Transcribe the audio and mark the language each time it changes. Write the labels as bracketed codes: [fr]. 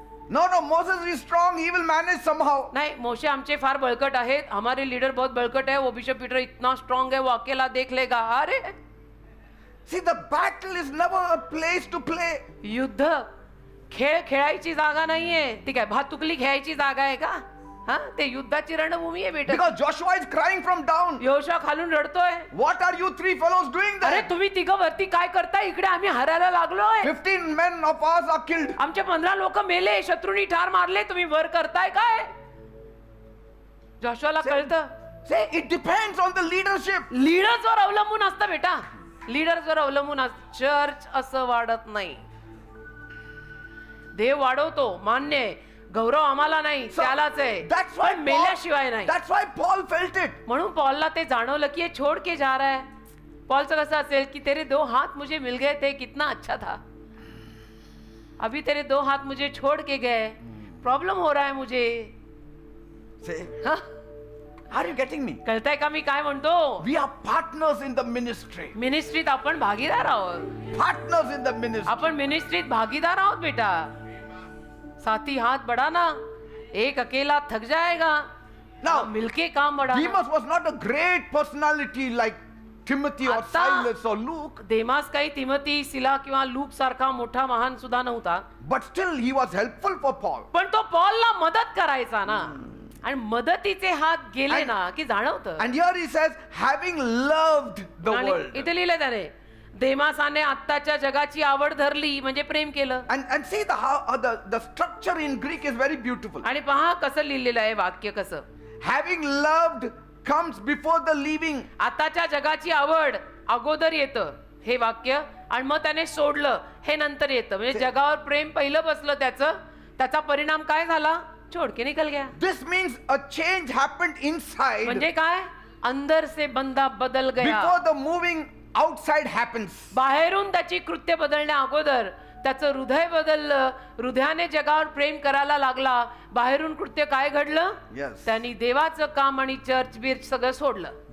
[en] No, Moses is strong, he will manage somehow. [hi] नहीं [mr] मोशे आमचे फार बळकट आहेत [hi] हमारे लीडर बहुत बळकट है वो बिशप पीटर इतना स्ट्रांग है वो अकेला देख लेगा. अरे [en] See, the battle is never a place to play. [mr] युद्ध खेळ खेळायची जागा नाहीये. ती काय भातुकली खेळायची जागा आहे का. हा ते युद्धाची रणभूमी आहे बेटा. [en] Because Joshua is crying from down. [mr] Yoshua खालून रडतोय. [en] What are you three fellows doing अरे there? [mr] तुम्ही तिघ वरती काय करताय इकडे आम्ही हरायला लागलोय. [en] 15 men of ours are killed. [mr] आमचे 15 लोक मेले शत्रूंनी ठार मारले तुम्ही वर करताय काय. जोशुआला कळतं. [en] Say, it depends on the leadership. [mr] लीडर्सवर अवलंबून असतं बेटा. लीडर्सवर अवलंबून असतं. चर्च असं वाढत नाही. देव वाढवतो मान्य आहे. गौरव आम्हाला नाही [en] So, [mr] त्यालाच आहे [en] that's why [mr] पण मेल्याशिवाय नाही. [en] That's why Paul felt it. [mr] म्हणून पॉलला ते जाणवलं की [hi] ये छोड़ के जा रहा है. [mr] पॉलचं कसं असेल की [hi] तेरे 2 हाथ मुझे मिल गए थे कितना अच्छा था. अभी तेरे 2 हाथ मुझे छोड़ के गए प्रॉब्लम हो रहा है मुझे. [en] Say, हाँ? are you getting me? [mr] कळतंय का मी काय म्हणतो. [en] We are partners in the ministry. [mr] मिनिस्ट्रीत आपण भागीदार आहोत. [en] Partners in the ministry. [mr] आपण मिनिस्ट्रीत भागीदार आहोत बेटा. [hi] साथी हाथ बढ़ाना एक अकेला थक जाएगा. [en] Now, [hi] मिलके काम बढ़ाना. [en] Demas was not a great personality like Timothy or [mr] आता- [en] Silas or Luke, [mr] देमास काही तिमोथी सिला किंवा लूक सारखा मोठा महान सुद्धा नव्हता. [en] but still he was helpful for Paul. [mr] पण तो पॉलला मदत करायचा ना. आणि मदतीचे हात गेले [en] And- [mr] ना की जाणवतं. [en] And here he says, having loved the [mr] आणि [en] world. [mr] इथे लिहिलं त्याने देमासाने आत्ताच्या जगाची आवड धरली म्हणजे प्रेम केलं. [en] And see the structure in Greek is very beautiful. [mr] आणि पहा कसं लिहिलेलं आहे वाक्य कसं. [en] Having loved comes before the leaving. [mr] आताच्या जगाची आवड अगोदर येतं हे वाक्य आणि मग त्याने सोडलं हे नंतर येतं. म्हणजे जगावर प्रेम पहिलं बसलं त्याचा परिणाम काय झाला. [hi] छोड़ के निकल गया. [en] This means a change happened inside [mr] म्हणजे काय [hi] अंदर से बंदा बदल गया. [en] before the moving outside happens. [mr] बाहेरून त्याची कृत्य बदलण्या अगोदर त्याचं हृदय बदललं. हृदयाने जगावर प्रेम करायला लागला. बाहेरून कृत्य काय घडलं. [en] Yes. [mr] त्यांनी देवाचं काम आणि चर्च बिर्च सगळं सोडलं.